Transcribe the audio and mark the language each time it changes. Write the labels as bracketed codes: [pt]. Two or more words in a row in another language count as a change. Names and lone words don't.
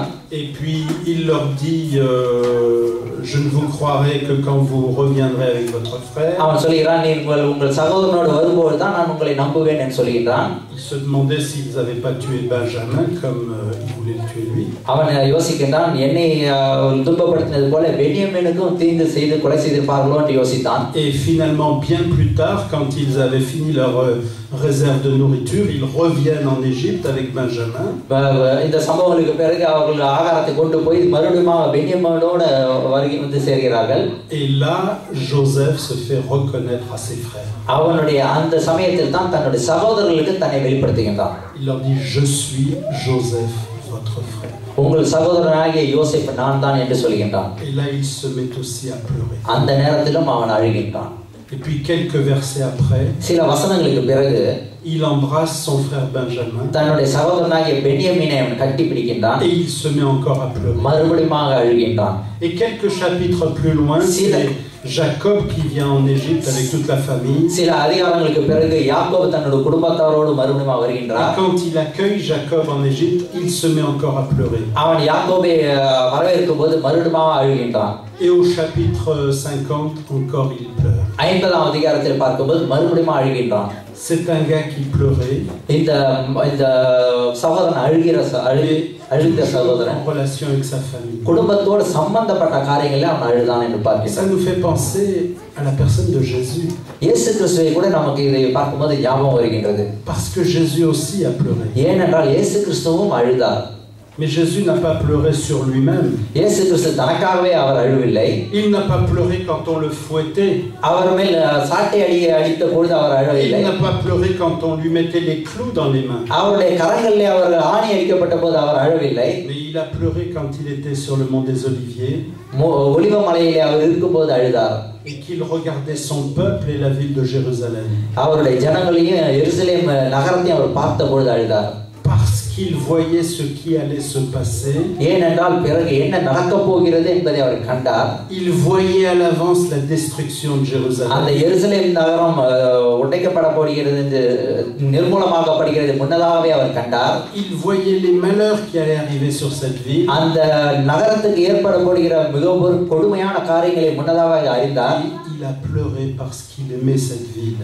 [fr] Et puis il leur dit je ne vous croirai que quand vous reviendrez avec votre frère. [ta] அவன் சொல்கிறான், நீங்கள் உங்கள் சகோதரனோடு வரும்போது தான் நான் உங்களை நம்புவேன் என்று சொல்கிறான். [fr] Il se demandait s'ils n'avaient pas tué Benjamin comme il voulait le tuer lui. [ta] அவன் யோசிக்கின்றான், என்னை துன்பப்படுத்தினது போல பென்யமீனுக்கும் தீங்கு செய்து கொலை செய்திருப்பார்களோ என்று யோசித்தான். [fr] Et finalement bien plus tard, quand ils avaient fini leur réserve de nourriture, ils reviennent en Égypte avec Benjamin. [ta] இந்த சம்பவங்களுக்கு பிறகு அவர்கள் ஆகாரத்தை கொண்டு போய் மறுபடியும் பென்யமீனோடு வந்து சேர்கிறார்கள். [fr] Et là, Joseph se fait reconnaître à ses frères. [ta] அவனுடைய அந்த சமயத்தில் தான் தன்னுடைய சகோதரர்களுக்கு தன்னை வெளிப்படுத்துகின்றான். [fr] Il leur dit je suis Joseph, votre frère. [ta] உங்கள் சகோதரனாகிய யோசேப்பு நான் தான் என்று சொல்கின்றான். [fr] Et là, il se met aussi à pleurer. [ta] அந்த நேரத்திலும் அவன் அழுகின்றான். [fr] Et puis quelques versets après, [ta] சில வசனங்களுக்கு பிறகு [fr] il embrasse son frère Benjamin. [ta] தன்னுடைய சகோதரனாகிய பென்யமீனை அவன் கட்டி பிடிக்கின்றான். [fr] Et il se met encore à pleurer. [ta] மறுபடியும் அழுகின்றான். [fr] Et quelques chapitres plus loin, c'est Jacob qui vient en Égypte avec toute la famille. [ta] சில அதிகாரங்களுக்கு பிறகு யாக்கோபு தன்னுடைய குடும்பத்தாரோடு மறுபடியும் வருகின்றான். [fr] Et quand il accueille Jacob en Égypte, il se met encore à pleurer. [ta] அவன் யாக்கோபை வரவேற்கும் போது மறுபடியும் அழுகின்றான். [fr] Et au chapitre 50, encore il pleure. [ta] 50ஆம் அதிகாரத்தில் பார்க்கும்போது மறுபடியும் அழுகின்றான். [fr] C'est un gars qui pleurait. [ta] இந்த சகோதரன் அழுகிற சகோதரன் [fr] en relation avec sa famille. [ta] குடும்பத்தோடு சம்பந்தப்பட்ட காரியங்களை அவன் அழுதான் என்று பார்க்கிறோம். [fr] Ça nous fait penser à la personne de Jésus. [ta] இயேசு கிறிஸ்துவை கூட நமக்கு இதை பார்க்கும்போது ஞாபகம் வருகின்றது. [fr] Parce que Jésus aussi a pleuré. [ta] ஏனென்றால் இயேசு கிறிஸ்துவும் அழுதார். [fr] Mais Jésus n'a pas pleuré sur lui-même. [ta] இயேசு கிறிஸ்து தனக்காகவே அவர் அழுவில்லை. [fr] Il n'a pas pleuré quand on le fouettait. [ta] அவர் மேல் சாட்டை அடித்த பொழுது அவர் அழவில்லை. [fr] Il n'a pas pleuré quand on lui mettait les clous dans les mains. [ta] அவருடைய கரங்களிலே அவர் ஆணி அடிக்கப்பட்ட போது அவர் அழவில்லை. [fr] Mais il a pleuré quand il était sur le mont des Oliviers. [ta] ஒலிவ மலையிலே அவர் இருக்கும்போது அழுதார். [fr] Et qu'il regardait son peuple et la ville de Jérusalem. [ta] அவருடைய ஜனங்களையும் எருசலேம் நகரத்தையும் அவர் பார்த்த பொழுது அழுதார். [fr] Parce qu'il voyait ce qui allait se passer. [ta] ஏனென்றால் பிறகு என்ன நடக்கப் போகிறது என்பதை அவர் கண்டார். [fr] Il voyait à l'avance la destruction de Jérusalem. [ta] அந்த எருசலேம் நகரம் உடைக்கப்பட போகிறது என்று நிர்மூலமாக்கப்படுகிறது முன்னதாகவே அவர் கண்டார். [fr] Il voyait les malheurs qui allaient arriver sur cette ville. [ta] அந்த நகரத்துக்கு ஏற்பட போகிற மிகவும் கொடுமையான காரியங்களை முன்னதாகவே அறிந்தார். [fr] Il a pleuré parce qu'il aimait cette ville.